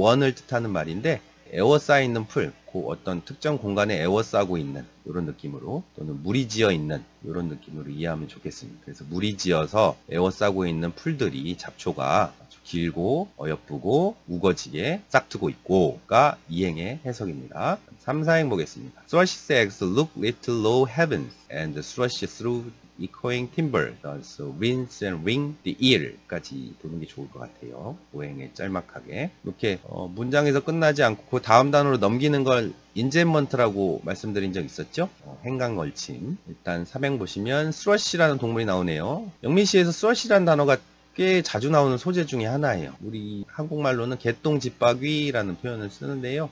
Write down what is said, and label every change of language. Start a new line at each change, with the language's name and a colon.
Korean: 원을 뜻하는 말인데, 에워싸여 있는 풀, 그 어떤 특정 공간에 에워싸고 있는 이런 느낌으로 또는 물이 지어 있는 이런 느낌으로 이해하면 좋겠습니다. 그래서 물이 지어서 에워싸고 있는 풀들이 잡초가 아주 길고 어여쁘고 우거지게 싹트고 있고가 2행의 해석입니다. 3, 4행 보겠습니다.
English: Thrush's eggs look little low heavens and thrush through echoing timber, thus rinse and wring the ear
Korean: 까지 보는 게 좋을 것 같아요. 5행에 짤막하게 이렇게 문장에서 끝나지 않고 그 다음 단어로 넘기는 걸 인젠먼트라고 말씀드린 적 있었죠? 행간걸침. 일단 3행 보시면 thrush라는 동물이 나오네요. 영민시에서 thrush라는 단어가 꽤 자주 나오는 소재 중에 하나예요. 우리 한국말로는 개똥집박귀라는 표현을 쓰는데요.